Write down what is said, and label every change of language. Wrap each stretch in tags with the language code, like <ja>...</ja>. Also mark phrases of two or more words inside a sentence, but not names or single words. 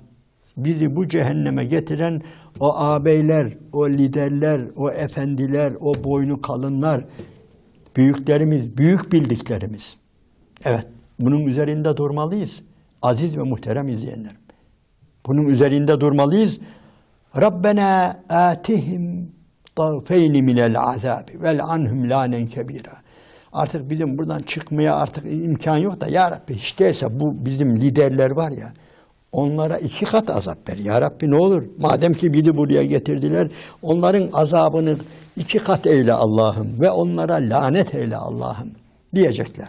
<tr>Bizi bu cehenneme getiren o ağabeyler, o liderler, o efendiler, o boynu kalınlar büyüklerimiz, büyük bildiklerimiz. Evet, bunun üzerinde durmalıyız. Aziz ve muhterem izleyenlerim. Bunun üzerinde durmalıyız.</tr> <ar>ربنا آتهم ضَعْفَيْنِ مِنَ الْعَذَابِ وَالْعَنْهُمْ لَانًا كَبِيرًا.</ar> <tr>Artık bizim buradan çıkmaya artık imkan yok da ya Rabbi hiç değilse bu bizim liderler var ya, onlara 2 kat azap ver. Ya Rabbi ne olur, madem ki bizi buraya getirdiler, onların azabını 2 kat eyle Allah'ım ve onlara lanet eyle Allah'ım diyecekler.</tr>